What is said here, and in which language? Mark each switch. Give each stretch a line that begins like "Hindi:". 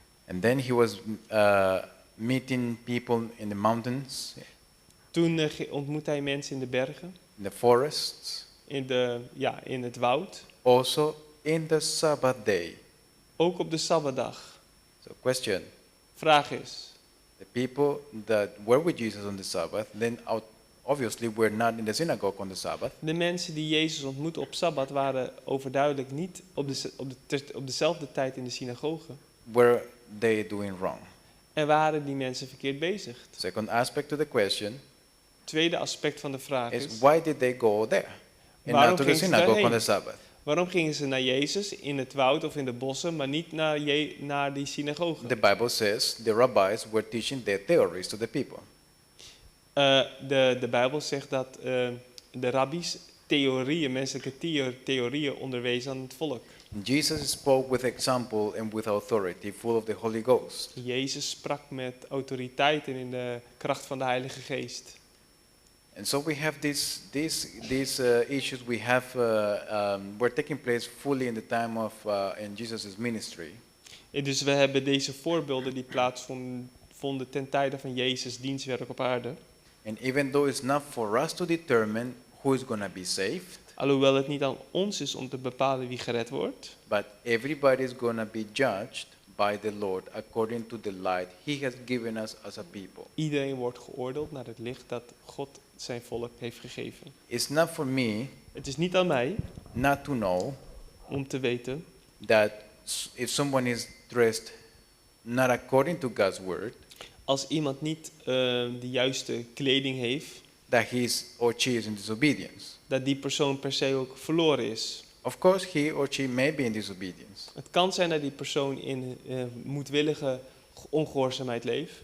English: And then he was meeting people in the mountains,
Dutch: Toen ontmoette hij mensen in de bergen,
English: in the forests,
Dutch: in het woud.
English: also in the Sabbath day.
Dutch: Ook op de Sabbatdag.
English: So question,
Dutch: Vraag is,
English: the people that were with Jesus on the Sabbath, then obviously were not in the synagogue on the Sabbath.
Dutch: de mensen die Jezus ontmoette op Sabbat waren overduidelijk niet op dezelfde tijd in de synagoge.
English: Were they doing wrong?
Dutch: En waren die mensen verkeerd bezig?
English: Second aspect to the question
Dutch: Tweede aspect van de vraag
English: is
Dutch: is,
English: why did they go there and
Dutch: Waarom
English: not to the
Dutch: gingen ze
English: synagogue on
Dutch: daarheen?
English: the Sabbath?
Dutch: waarom gingen ze naar Jezus in het woud of in de bossen, maar niet naar die synagoge?
English: The Bible says the rabbis were teaching their theories to the people.
Dutch: De Bijbel zegt dat de rabbies menselijke theorieën onderwezen aan het volk.
English: Jesus spoke with example and with authority, full of the Holy Ghost.
Dutch: Jezus sprak met autoriteit en in de kracht van de Heilige Geest.
English: And so we have these issues were taking place fully in the time of in Jesus' ministry.
Dutch: En dus we hebben deze voorbeelden die plaatsvonden ten tijde van Jezus' dienstwerk op aarde.
English: And even though it's not for us to determine who is going to be saved,
Dutch: Alhoewel het niet aan ons is om te bepalen wie gered wordt.
English: but everybody is going to be judged by the Lord according to the light he has given us as a people.
Dutch: Iedereen wordt geoordeeld naar het licht dat God zijn volk heeft gegeven.
English: It's not for me
Dutch: Het is niet aan mij
English: not to know
Dutch: om te weten
English: that if someone is dressed not according to God's word,
Dutch: als iemand niet de juiste kleding heeft,
English: that he is or she is in disobedience.
Dutch: dat die persoon per se ook verloren is.
English: Of course, he or she may be in disobedience.
Dutch: Het kan zijn dat die persoon in moedwillige ongehoorzaamheid leeft,